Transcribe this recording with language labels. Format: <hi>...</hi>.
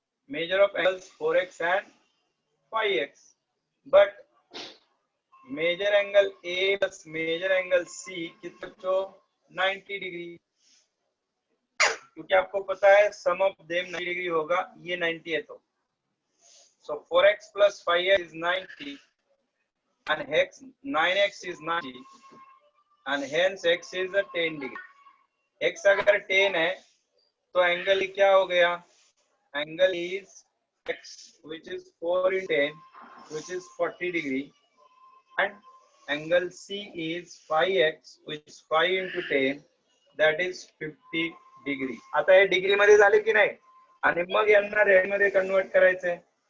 <hi>Measure of angles 4x and 5x, but major angle A plus major angle C कितना बच्चों? 90 degree, क्योंकि आपको पता है सम ऑफ देम 90 डिग्री होगा। ये 90 है तो</hi> <en>so 4x plus 5x is 90 and hex 9x is 90 and hence x is a 10 degree.</en> <hi>x अगर 10 है तो एंगल क्या हो गया? Angle is</hi> <en>x which is 4 in 10 which is 40 degree and angle C is 5x which is 5 into 10 that is 50 degree.</en> <mr>आता हे degree मध्ये झाले की नाही आणि मग यांना रेड मध्ये कन्वर्ट करायचंय.</mr>